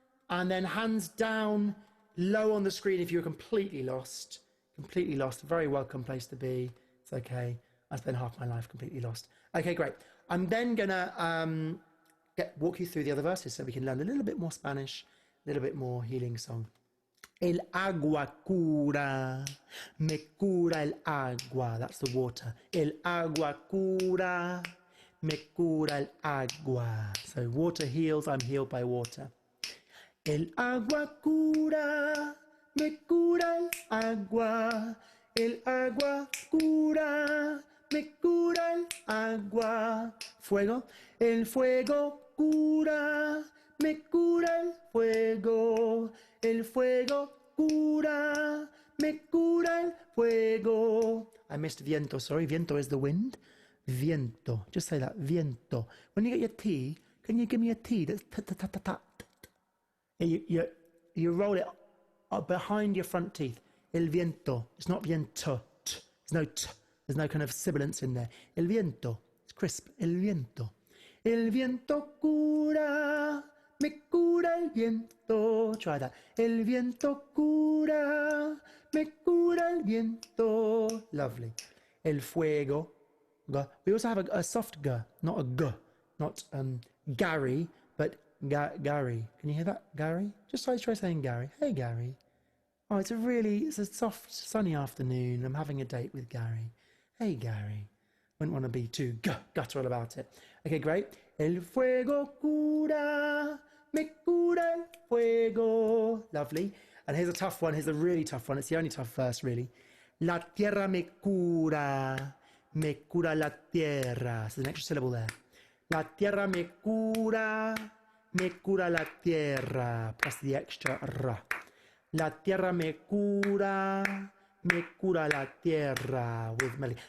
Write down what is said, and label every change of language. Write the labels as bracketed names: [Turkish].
[English] And then hands down low on the screen if you're completely lost. Completely lost. A very welcome place to be. It's okay. I spent half my life completely lost. Okay, great. I'm then going to walk you through the other verses so we can learn a little bit more Spanish, a little bit more healing song. [Spanish] El agua cura, me cura el agua. [English] That's the water. [Spanish] El agua cura, me cura el agua. [English] So water heals, I'm healed by water. [Spanish] El agua cura, me cura el agua. El agua cura, me cura el agua. Fuego, el fuego cura, me cura el fuego. El fuego cura, me cura el fuego. [English] I missed viento, sorry. Viento is the wind. Viento. Just say that. Viento. When you get your T, can you give me a T that's ta-ta-ta-ta-ta? You roll it up behind your front teeth. [Spanish] El viento. [English] It's not viento. There's no t. There's no kind of sibilance in there. [Spanish] El viento. [English] It's crisp. [Spanish] El viento. El viento cura. Me cura el viento. [English] Try that. [Spanish] El viento cura. Me cura el viento. [English] Lovely. [Spanish] El fuego. G. [English] We also have a soft g, not a g. Not Gary, but Gary. Can you hear that? Gary? Just try saying Gary. Hey, Gary. Oh, it's a soft, sunny afternoon. I'm having a date with Gary. Hey, Gary. Wouldn't want to be too guttural about it. Okay, great. [Spanish] El fuego cura, me cura el fuego. [English] Lovely. And here's a tough one. Here's a really tough one. It's the only tough verse, really. [Spanish] La tierra me cura la tierra. [English] So there's an extra syllable there. [Spanish] La tierra me cura la tierra. [English] Plus the extra ra. [Spanish] La tierra me cura la tierra. [English] With melody.